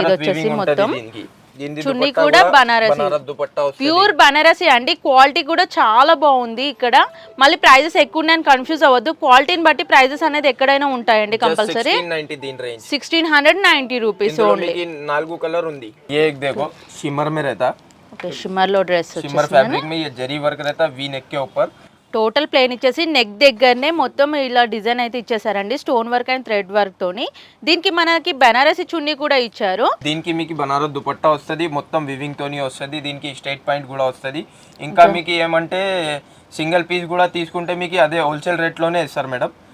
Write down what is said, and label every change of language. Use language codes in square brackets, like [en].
[te] ఇది వచ్చేసి మొత్తం చున్నీ కూడా బనారసి, ప్యూర్ బనారసి అండి. క్వాలిటీ కూడా చాలా బాగుంది. ఇక్కడ మళ్ళీ ప్రైజెస్ ఎక్కువ ఉన్నాయని కన్ఫ్యూజ్ అవ్వద్దు. క్వాలిటీని బట్టి ప్రైజెస్ అనేది ఎక్కడైనా ఉంటాయండి కంపల్సరీ. 1690 rupees only. 4 కలర్ ఉంది. [hi] ये एक देखो शिमर में रहता, ओके शिमर [te] లో డ్రెస్ [hi] शिमर फैब्रिक में ये जरी वर्क रहता वी नेक के ऊपर. [te] టోటల్ ప్లేన్ ఇచ్చేసి నెక్ దగ్గరనే మొత్తం ఇలా డిజైన్ అయితే ఇచ్చేసారండి, stone work and thread work తోని. దీనికి మనకి బనారసి చున్నీ కూడా ఇచ్చారు. దీనికి మీకు బనారస్ దుపట్టా వస్తుంది, మొత్తం వివింగ్ తోని వస్తుంది. దీనికి స్ట్రైట్ పాయింట్ కూడా వస్తుంది. ఇంకా మీకు ఏమంటే సింగిల్ పీస్ కూడా తీసుకుంటే మీకు అదే హోల్సేల్ రేట్ లోనే ఇస్తారు మేడం.